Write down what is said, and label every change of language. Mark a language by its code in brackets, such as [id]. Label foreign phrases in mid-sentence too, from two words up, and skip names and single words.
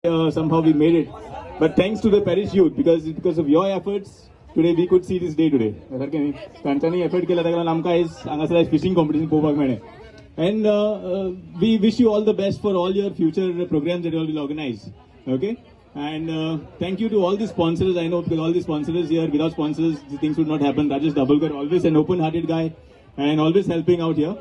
[en] somehow we made it. But thanks to the parish youth, because of your efforts, today we could see this day today. [kok] तांच्यांनी effort केला ताका लागून आमकां आयज हांगासर [en] fishing competition [kok] पळोवपाक मेळ्ळें. [en] And we wish you all the best for all your future programs that you will organize. Okay? And thank you to all the sponsors. I know because all the sponsors here, without sponsors, the things would not happen. Rajesh Dabholkar, always an open-hearted guy and always helping out here.